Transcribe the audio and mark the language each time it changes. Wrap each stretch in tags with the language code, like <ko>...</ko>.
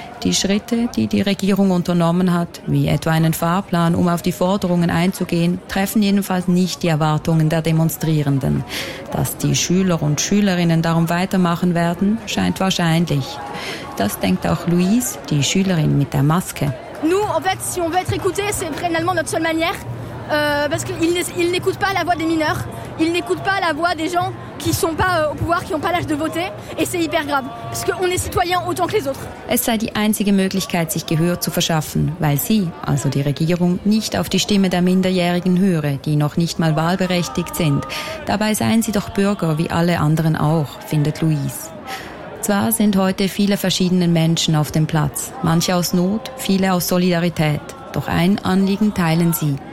<de>Die Schritte, die die Regierung unternommen hat, wie etwa einen Fahrplan, um auf die Forderungen einzugehen, treffen jedenfalls nicht die Erwartungen der Demonstrierenden. Dass die Schüler und Schülerinnen darum weitermachen werden, scheint wahrscheinlich. Das denkt auch Louise, die Schülerin mit der Maske.</de> <fr>Nous, en fait, si on veut être écouté, c'est finalement notre seule manière. Parce qu'ils n'écoutent pas la voix des mineurs, ils n'écoutent pas la voix des gens qui sont pas au pouvoir, qui ont pas l'âge de voter, et c'est hyper grave, parce qu'on est citoyens autant que les autres.</fr> <de>Es sei die einzige Möglichkeit, sich Gehör zu verschaffen, weil sie, also die Regierung, nicht auf die Stimme der Minderjährigen höre, die noch nicht mal wahlberechtigt sind. Dabei seien sie doch Bürger, wie alle anderen auch, findet Louise. Zwar sind heute viele verschiedene Menschen auf dem Platz, manche aus Not, viele aus Solidarität, doch ein Anliegen teilen sie.</de>